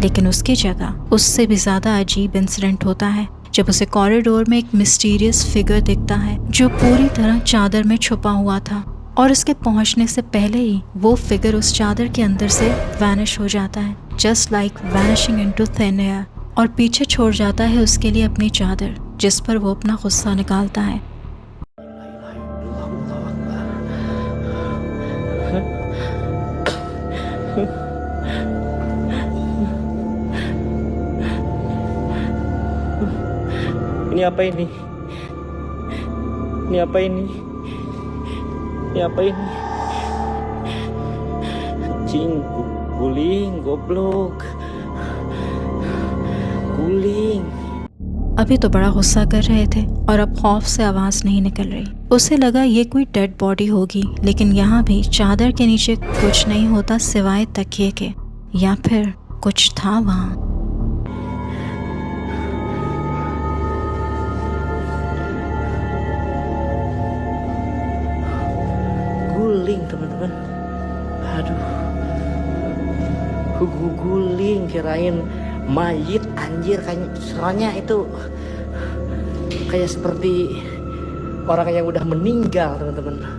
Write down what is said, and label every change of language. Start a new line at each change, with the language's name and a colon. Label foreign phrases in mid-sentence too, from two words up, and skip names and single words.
Hindi: लेकिन उसकी जगह उससे भी ज्यादा अजीब इंसिडेंट होता है जब उसे कॉरिडोर में एक
English: mysterious figure
Hindi: दिखता है जो पूरी तरह चादर में छुपा हुआ था, और उसके पहुंचने से पहले ही वो फिगर उस चादर के अंदर से वैनिश हो जाता है,
English: just like vanishing into thin air,
Hindi: और पीछे छोड़ जाता है उसके लिए अपनी चादर जिस पर वो अपना गुस्सा निकालता है।
Indonesian: Ini apa ini? Ini apa ini? Ini apa ini? Cing, guling, goblok. Guling.
Hindi: अभी तो बड़ा गुस्सा कर रहे थे और अब खौफ से आवाज नहीं निकल रही। उसे लगा ये कोई
English: dead body
Hindi: होगी, लेकिन यहाँ भी चादर के नीचे कुछ नहीं होता सिवाय तकिए के, या फिर कुछ था वहाँ।
Indonesian: Guling teman-teman. Aduh. Guling, kirain mayit anjir, soalnya itu kayak seperti orang yang udah meninggal teman-teman.